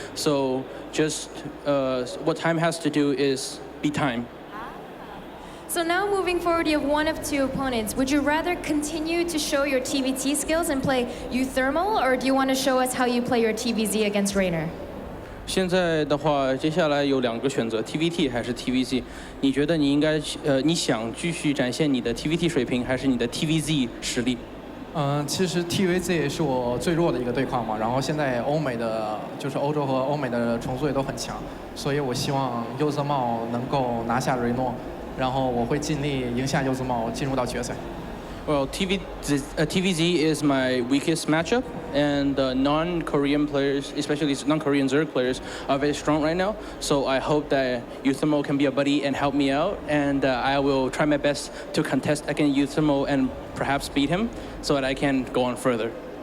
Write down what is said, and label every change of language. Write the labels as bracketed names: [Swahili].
[English] So just what Time has to do is be Time. So now moving forward, you have 1 of 2 opponents. Would you rather continue to show your TvT skills and play Uthermal, or do you want to show us how you play your TvZ against Rainer? [Chinese] 现在的话，接下来有2个选择 ，TvT 还是 TvZ。你觉得你应该你想继续展现你的 TvT 水平，还是你的 TvZ 实力？其实 TvZ 是我最弱的一个对抗嘛，然后现在欧美的就是欧洲和欧美的重组也都很强，所以我希望优泽茂能够拿下雷诺。然后我会尽力赢下优泽茂，进入到决赛。 [English] Well, TvZ is my weakest matchup, and non-Korean players, especially non-Korean Zerg players, are very strong right now. So I hope that Uthermo can be a buddy and help me out, and I will try my best to contest against Uthermo and perhaps beat him, so that I can go on further.